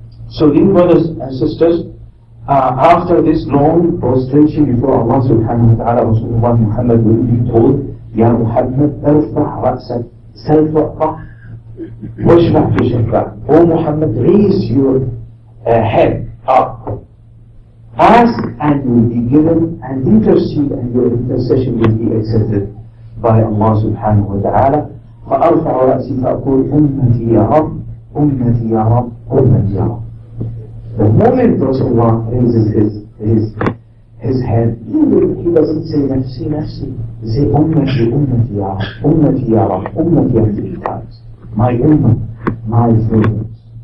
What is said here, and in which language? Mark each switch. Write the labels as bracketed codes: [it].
[en] So dear brothers and sisters, after this long prostration before Allah subhanahu wa ta'ala, Rasulullah Muhammad will be told, Ya Muhammad, [ar] ارفع رأسك سل تعطى واشفع تشفع. [en] O Muhammad, raise your head up, ask and you will be given, and intercede and your intercession will be accepted by Allah subhanahu wa ta'ala. [ar] فأرفع رأسي فأقول أمتي يا رب أمتي يا رب أمتي يا رب. [en] The moment Rasulullah raises his head, he doesn't say [ar] nafsi nafsi, [en] he says [ar] ummati ummati ya rab ummati [en] ya rab ummati 3 times, my ummah, my servants.